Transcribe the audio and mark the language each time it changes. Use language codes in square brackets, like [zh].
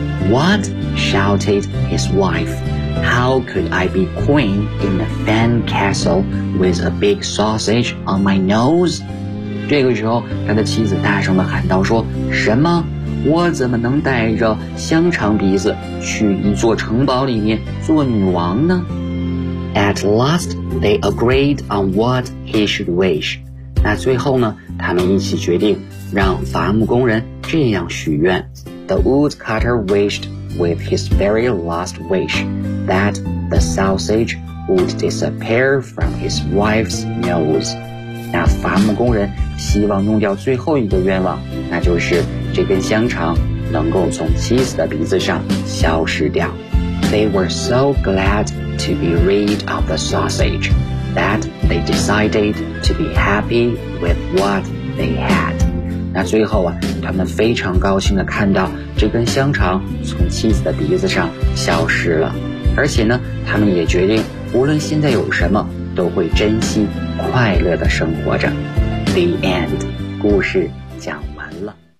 [en] What? Shouted his wife. How could I be queen in a fine castle with a big sausage on my nose? [zh] 这个时候，他的妻子大声地喊道说，什么？我怎么能带着香肠鼻子去一座城堡里面做女王呢？ [en] At last, they agreed on what he should wish. [zh] 那最后呢，他们一起决定让伐木工人这样许愿。 [en] The woodcutter wished with his very last wish that the sausage would disappear from his wife's nose. [zh] 那伐木工人希望弄掉最后一个愿望，那就是这根香肠能够从妻子的鼻子上消失掉。 [en] They were so glad to be rid of the sausage that they decided to be happy with what they had. [zh] 那最后啊，他们非常高兴地看到这根香肠从妻子的鼻子上消失了，而且呢，他们也决定无论现在有什么都会珍惜快乐地生活着。 [en] The end. [zh] 故事讲完了。